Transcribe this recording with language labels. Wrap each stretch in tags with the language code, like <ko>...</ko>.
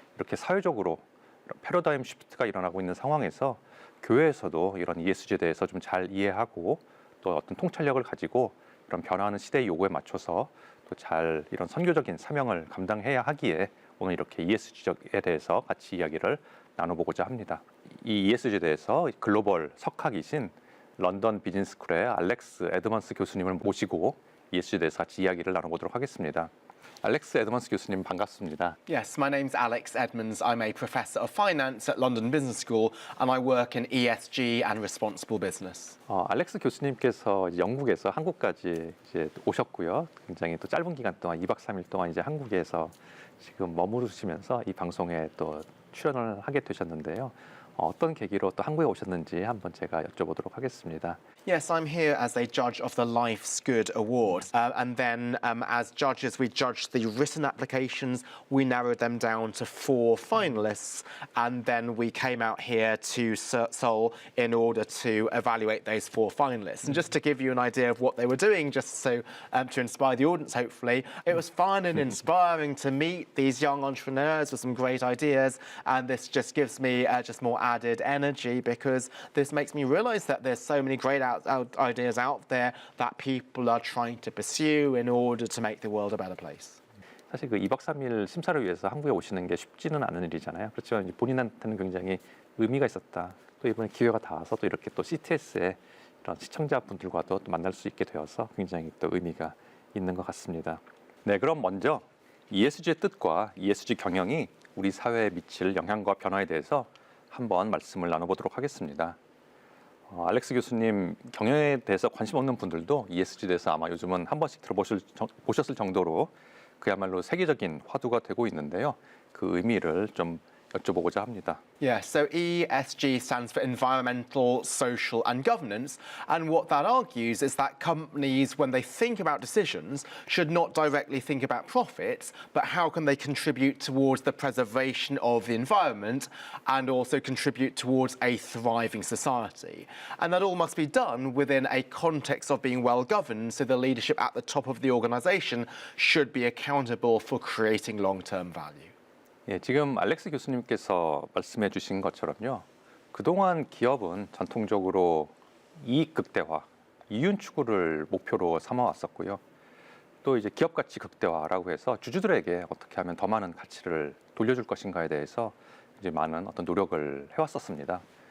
<ko>이렇게 사회적으로 패러다임 시프트가 일어나고 있는 상황에서 교회에서도 이런 ESG에 대해서 좀 잘 이해하고 또 어떤 통찰력을 가지고 이런 변화하는 시대의 요구에 맞춰서 또 잘 이런 선교적인 사명을 감당해야 하기에 오늘 이렇게 ESG에 대해서 같이 이야기를 나눠보고자 합니다. 이 ESG에 대해서 글로벌 석학이신 런던비즈니스 스쿨의 알렉스 에드먼스 교수님을 모시고 ESG에 대해서 같이 이야기를 나눠보도록 하겠습니다. 알렉스 에드먼스 교수님 반갑습니다.</ko> <en>Yes, my name's Alex Edmonds. I'm a professor of finance at London Business School and I work in ESG and responsible business.</en> <ko>알렉스 교수님께서 이제 영국에서 한국까지 이제 오셨고요. 굉장히 또 짧은 기간 동안 2박 3일 동안 이제 한국에서 지금 머무르시면서 이 방송에 또 출연을 하게 되셨는데요. 어떤 계기로 또 한국에 오셨는지 한번 제가 여쭤보도록 하겠습니다.</ko> <en>Yes, I'm here as a judge of the Life's Good Award. And then as judges, we judged the written applications. We narrowed them down to 4 finalists. And then we came out here to Seoul in order to evaluate those 4 finalists. And just to give you an idea of what they were doing, just so to inspire the audience, hopefully, it was fun and inspiring to meet these young entrepreneurs with some great ideas. And this just gives me just more added energy because this makes me realize that there's so many great ideas out there that people are trying to pursue in order to make the world a better place.</en> <ko>사실 그 2박 3일 심사를 위해서 한국에 오시는 게 쉽지는 않은 일이잖아요. 그렇지만 본인한테는 굉장히 의미가 있었다. 또 이번에 기회가 닿아서 또 이렇게 또 CTS의 이런 시청자분들과도 또 만날 수 있게 되어서 굉장히 또 의미가 있는 것 같습니다. 네, 그럼 먼저 ESG의 뜻과 ESG 경영이 우리 사회에 미칠 영향과 변화에 대해서 한번 말씀을 나눠보도록 하겠습니다. 알렉스 교수님 경영에 대해서 관심 없는 분들도 ESG에 대해서 아마 요즘은 한 번씩 보셨을 정도로 그야말로 세계적인 화두가 되고 있는데요. 그 의미를 좀 여쭤보고자 합니다.</ko> <en>Yeah, so ESG stands for environmental, social and governance. And what that argues is that companies, when they think about decisions, should not directly think about profits, but how can they contribute towards the preservation of the environment and also contribute towards a thriving society. And that all must be done within a context of being well governed, so the leadership at the top of the organization should be accountable for creating long-term value.</en> <ko>예, 지금 알렉스 교수님께서 말씀해 주신 것처럼요. 그동안 기업은 전통적으로 이익 극대화, 이윤 추구를 목표로 삼아왔었고요. 또 이제 기업 가치 극대화라고 해서 주주들에게 어떻게 하면 더 많은 가치를 돌려줄 것인가에 대해서 이제 많은 어떤 노력을 해왔었습니다.</ko>